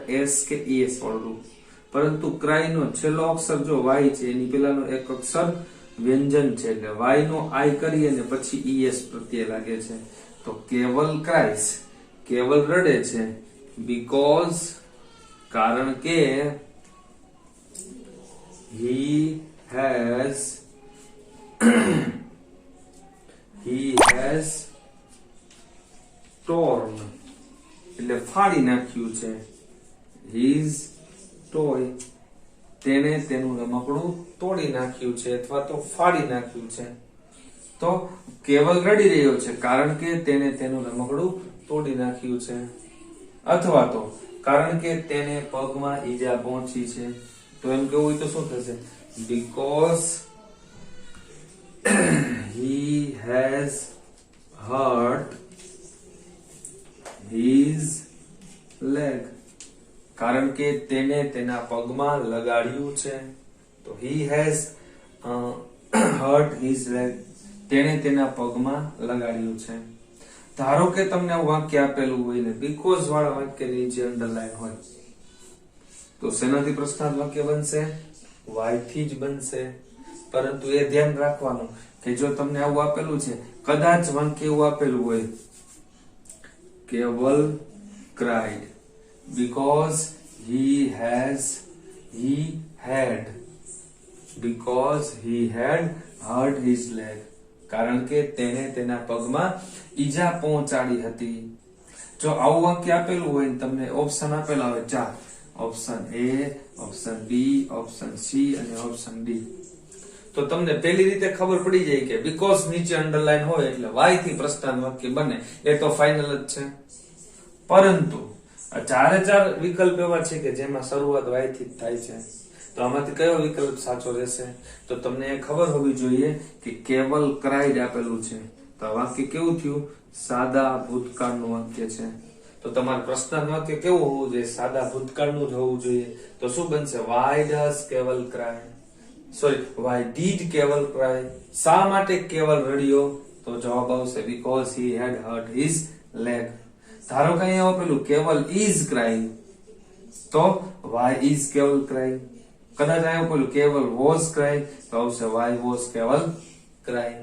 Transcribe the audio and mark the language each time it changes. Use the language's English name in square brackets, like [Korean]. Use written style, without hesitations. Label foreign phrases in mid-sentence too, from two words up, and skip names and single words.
[Gujarati] s કે es વાળું રૂપ. પરંતુ cry નો છેલ્લો અક્ષર જો y છે, એની પહેલાનો એક અક્ષર વ્યંજન છે, એટલે y નો i કરી અને પછી es પ્રત્યય લાગે છે. તો કેવલ cries, કેવલ રડે છે, because કારણ કે [English] he has torn, [Gujarati] એટલે ફાડી નાખ્યું છે. [English] his toy, [Gujarati] તેને તેનું રમકડું તોડી નાખ્યું છે અથવા તો ફાડી નાખ્યું છે. તો કેવલ રડી રહ્યો છે કારણ કે તેને તેનું રમકડું તોડી નાખ્યું છે, અથવા તો કારણ કે તેને પગમાં ઈજા પહોંચી છે. તો એમ કેવું હોય તો શું થશે? [English] because he has hurt his [Gujarati] કારણ કે તેને તેના પગમાં લગાડ્યું છે. [English] તો he has hurt his leg. [Gujarati] તેને તેના પગમાં લગાડ્યું છે. ધારો કે તમને આ વાક્ય આપેલું હોય ને બીકોઝ વાળા વાક્ય નીચે અંડરલાઈન હોય તો શેનાથી પ્રશ્નાર્થ વાક્ય બનશે? why થી જ બનશે. પરંતુ એ ધ્યાન રાખવાનું કે જો તમને આવું આપેલું છે, કદાચ વાક્ય એવું આપેલું હોય કેવલ [English] cried because he had hurt his leg. [Gujarati] કારણ કે તેને તેના પગમાં ઈજા પહોંચાડી હતી. જો આવું વાક્ય આપેલું હોય ને તમને ઓપ્શન આપેલા હોય 4, ઓપ્શન A, ઓપ્શન B, ઓપ્શન C અને ઓપ્શન D, તો તમને પહેલી રીતે ખબર પડી જાય કે બીકોઝ નીચે અંડરલાઈન હોય એટલે y થી પ્રશ્નાર્થ વાક્ય બને, એ તો ફાઇનલ જ છે. પરંતુ આ 4 વિકલ્પ એવા છે કે જેમાં શરૂઆત y થી જ થાય છે. તો આમાંથી કયો વિકલ્પ સાચો રહેશે? તો તમને એ ખબર હોવી જોઈએ કે કેવલ ક્રાઇડ આપેલું છે, તો આ વાક્ય કેવું થયું? સાદા ભૂતકાળનું વાક્ય છે. તો તમારું પ્રશ્નાર્થ વાક્ય કેવું હોવું જોઈએ? સાદા ભૂતકાળનું જ હોવું જોઈએ. તો શું બનશે? [English] why did કેવલ cry? [Gujarati] શા માટે કેવલ રડ્યો? તો જવાબ આવશે [English] because he had hurt his leg. [Gujarati] ધારો કે અહીંયા આપેલું કેવલ [English] is crying, [Gujarati] તો [English] why is કેવલ crying? [Gujarati] કદાચ અહીંયા આપેલું કેવલ [English] was crying, [Gujarati] તો આવશે [English] why was કેવલ crying.